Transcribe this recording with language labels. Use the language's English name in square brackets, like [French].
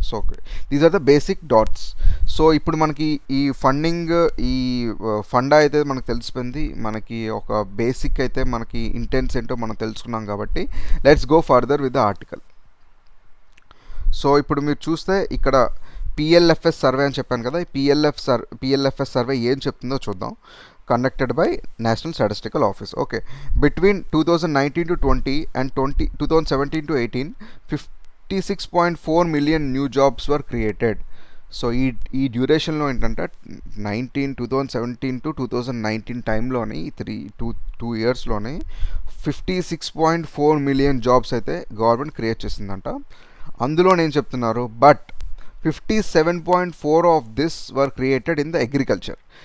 [English] So okay, these are the basic dots. [Telugu] So ఇప్పుడు మనకి ఈ ఫండింగ్, ఈ ఫండ్ అయితే మనకు తెలిసిపోయింది. మనకి ఒక బేసిక్ అయితే మనకి ఇంటెన్స్ ఏంటో మనం తెలుసుకున్నాం కాబట్టి [English] Let's go further with the article. [Telugu] So ఇప్పుడు మీరు చూస్తే ఇక్కడ పిఎల్ఎఫ్ఎస్ సర్వే అని చెప్పాను కదా, ఈ పిఎల్ఎఫ్ఎస్ సర్వే ఏం చెప్తుందో చూద్దాం. [English] Conducted by National Statistical Office. Okay, between 2019 to 20 and 2017 to 18, 56.4 million new jobs were created. [Telugu] So ఈ డ్యూరేషన్లో ఏంటంటే 2017 టు 2019 టైంలోని టూ ఇయర్స్లోనే 56.4 మిలియన్ జాబ్స్ అయితే గవర్నమెంట్ క్రియేట్ చేసిందంట. అందులో నేను చెప్తున్నారు, [English] But 57.4 of this were created in the agriculture.